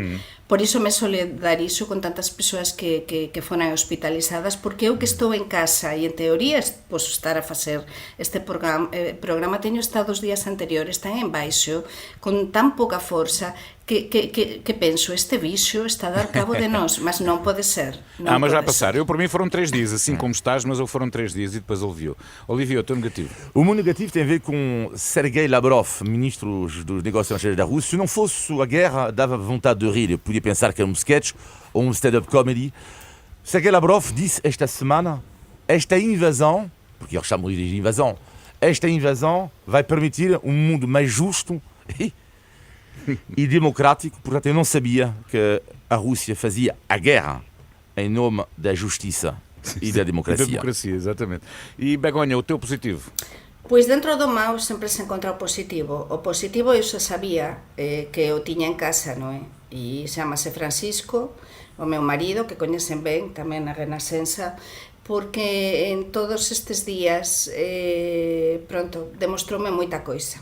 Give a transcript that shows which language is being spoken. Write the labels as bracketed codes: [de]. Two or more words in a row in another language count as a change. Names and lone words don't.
[gl] Por iso me solidarizo con tantas persoas que foran hospitalizadas, porque eu que estou en casa e en teoría posso estar a facer este programa, teño estado os días anteriores tan en baixo, con tan pouca forza, que penso, este bicho está a dar cabo de nós, [pt] mas não pode ser. Mas vai passar. Eu, por mim, foram 3 dias, assim como estás, mas eu foram 3 dias e depois aliviou. Olivier, o teu negativo? O meu negativo tem a ver com Sergei Lavrov, ministro dos Negócios Estrangeiros da Rússia. Se não fosse a guerra, dava vontade de rir. Eu podia pensar que era um sketch ou um [en] stand-up comedy. [pt] Sergei Lavrov disse esta semana, esta invasão, porque eles chamam de invasão, esta invasão vai permitir um mundo mais justo e democrático. Portanto, eu não sabia que a Rússia fazia a guerra em nome da justiça e da democracia. Da democracia, exatamente. E Begonha, o teu positivo? [gl] Pois dentro do mau sempre se encontra o positivo. O positivo eu xa sabía que o tiña en casa, non é? E chamase Francisco, o meu marido, que coñecen ben tamén na Renascença, porque en todos estes días demostroume moita coisa.